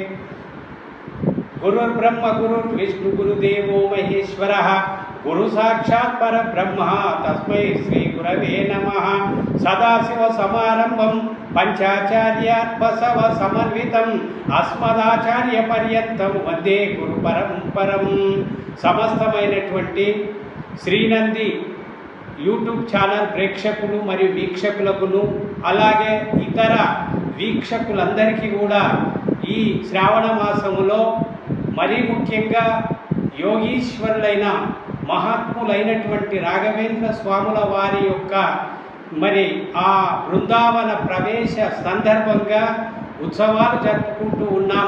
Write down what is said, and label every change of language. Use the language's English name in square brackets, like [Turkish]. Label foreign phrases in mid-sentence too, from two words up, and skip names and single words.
[Sanskrit] गुरुर्ब्रह्म गुरुर्विष्णु गुरुदेवो महेश्वरः गुरु साक्षात् परब्रह्म तस्मै श्री गुरवे नमः। सदाशिवसमारम्भं पंचाचार्यात् बसव समन्वितम् अस्मदाचार्यपर्यन्तं वन्दे गुरुपरम्परं। [Telugu] సమస్తమైనటువంటి శ్రీనంది యూట్యూబ్ ఛానల్ ప్రేక్షకులు మరియు వీక్షకులకును అలాగే ఇతర వీక్షకులందరికీ కూడా ఈ శ్రావణ మాసములో మరీ ముఖ్యంగా యోగీశ్వరులైన మహాత్ములైనటువంటి రాఘవేంద్ర స్వాముల వారి యొక్క మరి ఆ బృందావన ప్రవేశ సందర్భంగా ఉత్సవాలు జరుపుకుంటూ ఉన్నాం.